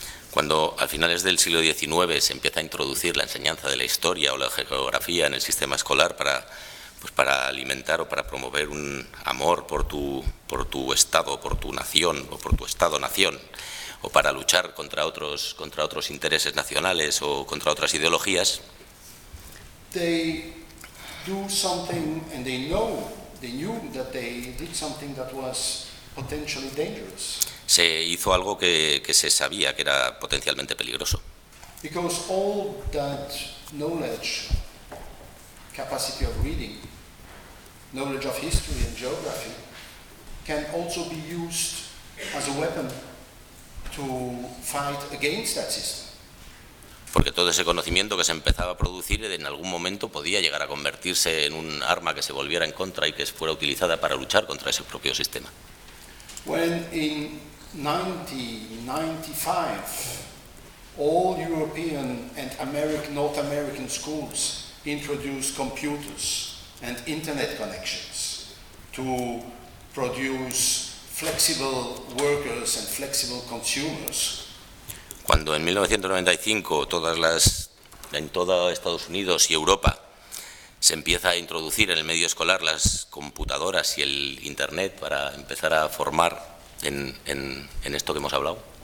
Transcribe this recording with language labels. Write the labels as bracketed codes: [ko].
[es] Cuando a finales del siglo XIX se empieza a introducir la enseñanza de la historia o la geografía en el sistema escolar para alimentar o para promover un amor por tu estado, por tu nación o por tu estado-nación, o para luchar contra otros intereses nacionales o contra otras ideologías. [en] They do something and they know, they knew that they did something that was potentially dangerous. [es] Se hizo algo que se sabía que era potencialmente peligroso. [en] Because all that knowledge, capacity of reading, knowledge of history and geography can also be used as a weapon to fight against that system. [es] porque todo ese conocimiento que se empezaba a producir en algún momento podía llegar a convertirse en un arma que se volviera en contra y que fuera utilizada para luchar contra ese propio sistema. [en] When in 1995 all European and American, North American schools introduced computers and internet connections to produce flexible workers and flexible consumers. [es] Cuando en 1995 en toda Estados Unidos y Europa se empieza a introducir en el medio escolar las computadoras y el internet para empezar a formar en esto que hemos hablado.